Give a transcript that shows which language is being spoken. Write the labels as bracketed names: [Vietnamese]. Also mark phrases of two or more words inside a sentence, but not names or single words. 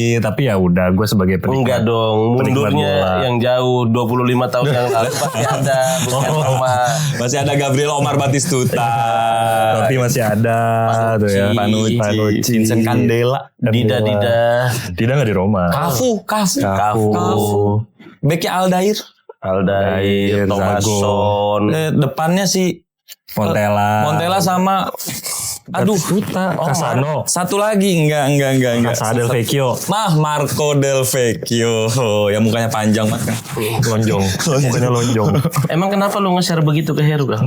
[Indonesian] Tapi ya udah, gue sebagai penikmat. Enggak dong, penikmat mundurnya bola. yang jauh 25 tahun yang lalu pasti ada bukan Roma. Masih ada Gabriel Omar Batistuta. Tapi masih ada tuh ya. Panucci. Vincent Candela. Dida. Tidak nggak di Roma. Kafu. Beknya Aldair, Zago. Thomasson. Depannya si Montella sama Casano. Satu lagi enggak. Casa del Vecchio. Marco Del Vecchio. Yang mukanya panjang banget kan. Lonjong. Mukanya lonjong. Emang kenapa lu nge-share begitu ke Heru kan?